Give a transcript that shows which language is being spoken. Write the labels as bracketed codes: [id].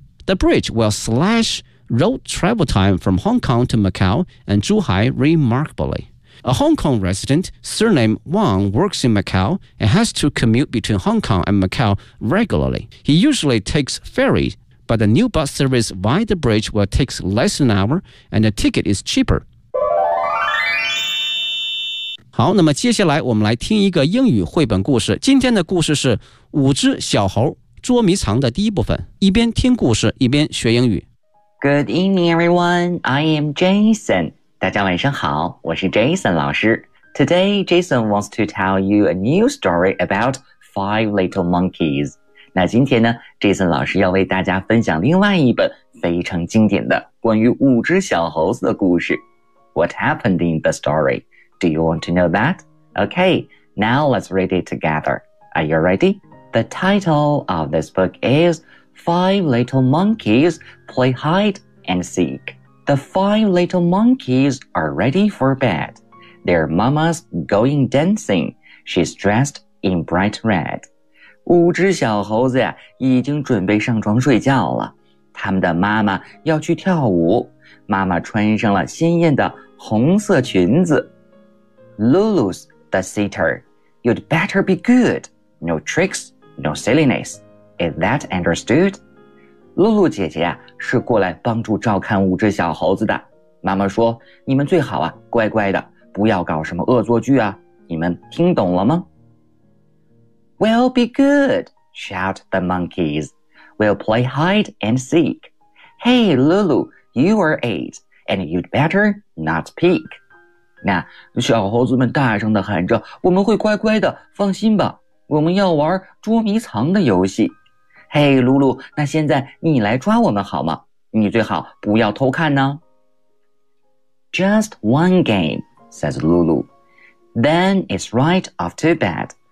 [en] The bridge will slash road travel time from Hong Kong to Macau and Zhuhai remarkably. A Hong Kong resident surnamed Wang works in Macau and has to commute between Hong Kong and Macau regularly. He usually takes ferry, but the new bus service via the bridge will take less than an hour and the ticket is cheaper. [zh] 好，那么接下来我们来听一个英语绘本故事。今天的故事是五只小猴捉迷藏的第一部分，一边听故事一边学英语。 [en] Good evening everyone, I am Jason. [zh] 大家晚上好，我是 Jason 老师。 [en] Today, Jason wants to tell you a new story about five little monkeys. [zh] 那今天呢， Jason 老师要为大家分享另外一本非常经典的关于五只小猴子的故事。 [en] What happened in the story? Do you want to know that? Okay, now let's read it together. Are you ready? The title of this book is Five Little Monkeys Play Hide and Seek. The five little monkeys are ready for bed. Their mama's going dancing. She's dressed in bright red. [zh] 五只小猴子呀，已经准备上床睡觉了。他们的妈妈要去跳舞，妈妈穿上了鲜艳的红色裙子。 [en] Lulu's the sitter. You'd better be good. No tricks, no silliness. Is that understood? [zh] Lulu 姐姐是过来帮助照看五只小猴子的。妈妈说，你们最好啊，乖乖的，不要搞什么恶作剧啊。你们听懂了吗？ [en] We'll be good, shout the monkeys. We'll play hide and seek. Hey, Lulu, you are 8, and you'd better not peek. [zh] 那小猴子们大声地喊着，我们会乖乖的，放心吧。我们要玩捉迷藏的游戏。嘿，露露，那现在你来抓我们好吗？你最好不要偷看呢。 [en] Just one game, says Lulu. Then it's right off to bed.